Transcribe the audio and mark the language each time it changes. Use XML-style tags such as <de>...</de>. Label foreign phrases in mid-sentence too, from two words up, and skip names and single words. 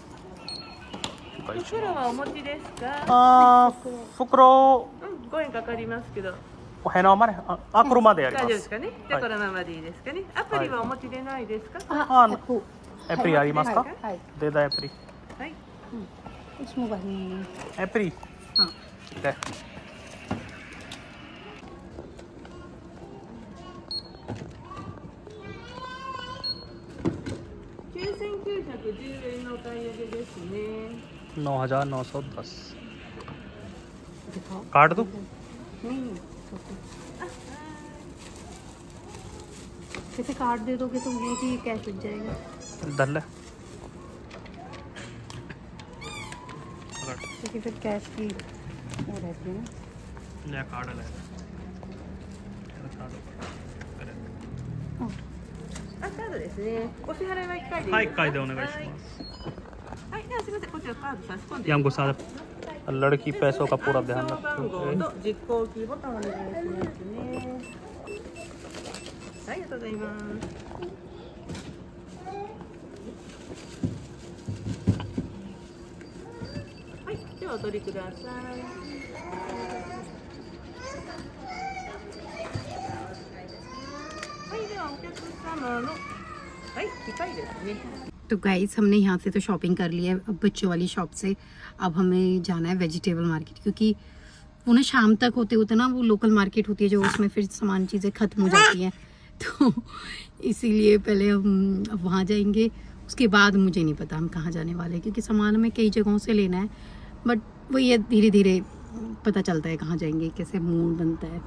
<ja>袋はお持ちですか？袋、 5円かかりますけど。お部屋まで、車でやります。大丈夫ですかね。じゃあこのままでいいですかね。アプリはお持ちでないですか？アプリありますか？はい。データアプリ。はい。</ja> <hi>इस मोबाइल में</hi> <ja>アプリ。</ja> <hi>हाँ ठीक है।</hi> <ja>9,910 円のお買い上げですね。</ja> <hi>9,910। दिखाओ। काट दो। नहीं कैसे कार्ड दे दोगे तुम, ये कि कैश लग जाएगा? डल है। क्योंकि फिर कैश की वो रहती है ना। या कार्ड ले।</hi> <ja>カードですね。お支払いは1回でいいですか？はい、1回でお願いします。はい、ではすみません、こちらカード差し込んで。</ja> <hi>ये हमको सारा लड़की पैसों का पूरा ध्यान</hi> <ja>番号</ja> <hi>रखते</hi> <ja>と実行キーボタンお願いしますね。はい、ありがとうございます。はい、ではお取りください。はい、ではお客様のはい、機械ですね。</ja> <hi>तो गाइस हमने यहाँ से तो शॉपिंग कर ली है बच्चों वाली शॉप से। अब हमें जाना है</hi> <en>vegetable market,</en> <hi>क्योंकि वो ना शाम तक होते होते ना वो</hi> <en>local market</en> <hi>होती है जो उसमें फिर सामान चीज़ें ख़त्म हो जाती हैं, तो इसीलिए पहले हम अब वहाँ जाएंगे। उसके बाद मुझे नहीं पता हम कहाँ जाने वाले हैं, क्योंकि सामान हमें कई जगहों से लेना है, बट वो ये धीरे धीरे पता चलता है कहाँ जाएंगे, कैसे मूड बनता है।</hi>